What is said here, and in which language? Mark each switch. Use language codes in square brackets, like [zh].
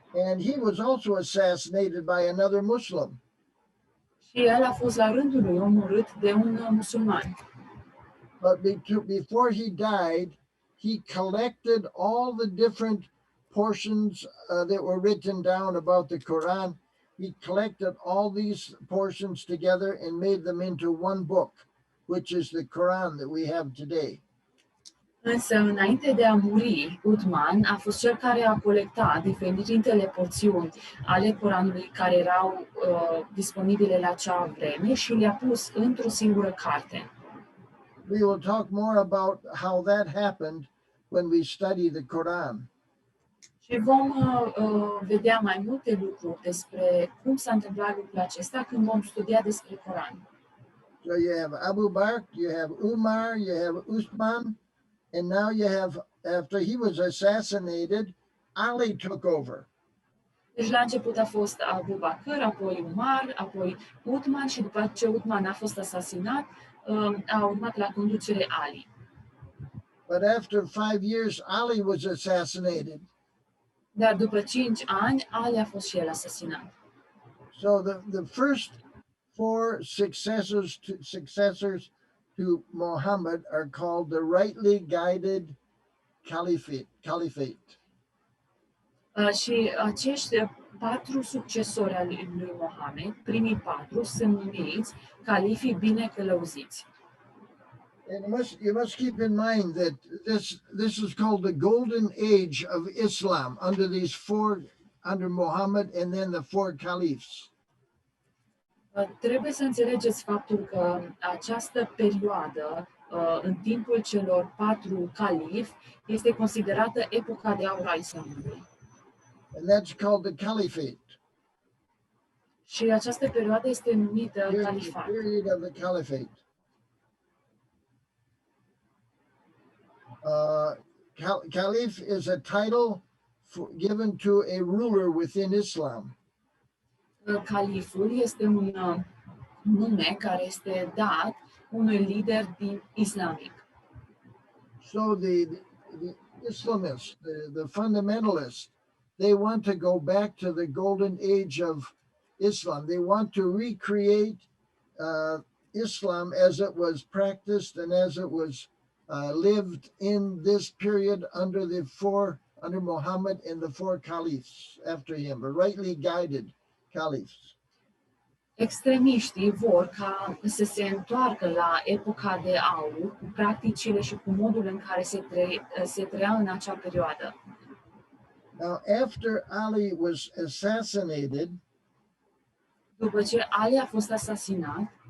[en] And he was also assassinated by another Muslim. [ro] Și el a fost la rândul lui omorât de un musulman. [en] But before he died, he collected all the different portions that were written down about the Quran. He collected all these portions together and made them into one book, which is the Quran that we have today. [ro] Însă, înainte de a muri, Uthman a fost cel care a colectat diferitele porțiuni ale Coranului care erau disponibile la acea vreme și le-a pus într-o singură carte. [en] We will talk more about how that happened when we study the Quran. [ro] Și vom vedea mai multe lucruri despre cum s-a întâmplat lucrul acesta când vom studia despre Coran. [en] So you have Abu Bakr, you have Umar, you have Uthman, and now you have, after he was assassinated, Ali took over. [ro] Deci la început a fost Abu Bakr, apoi Umar, apoi Uthman și după ce Uthman a fost asasinat, a urmat la conducere Ali. [en] But after 5 years, Ali was assassinated. [ro] Dar după 5 ani, Ali a fost și el asasinat. [en] So the first 4 successors to Muhammad are called the rightly guided caliphate. [ro] Și acești 4 succesori ai lui Mohamed, primii 4, sunt numiți califii bine călăuziți. [en] And you must keep in mind that this is called the golden age of Islam under these 4, under Muhammad and then the 4 caliphs. [ro] Trebuie să înțelegeți faptul că această perioadă, în timpul celor 4 califi, este considerată epoca de aur a islamului. [en] And that's called the caliphate. [ro] Și această perioadă este numită califat. [en] Period of the caliphate. Caliph is a title given to a ruler within Islam. [ro] Califul este un nume care este dat unui lider din islamic. [en] So the Islamists, the fundamentalists, they want to go back to the golden age of Islam. They want to recreate Islam as it was practiced and as it was lived in this period under Muhammad and the 4 caliphs after him, the rightly guided caliphs. [ro] Extremiștii vor ca să se întoarcă la epoca de aur, cu practicile și cu modul în care se trăia în acea perioadă. [en] Now, after Ali was assassinated, [ro] după ce Ali a fost asasinat,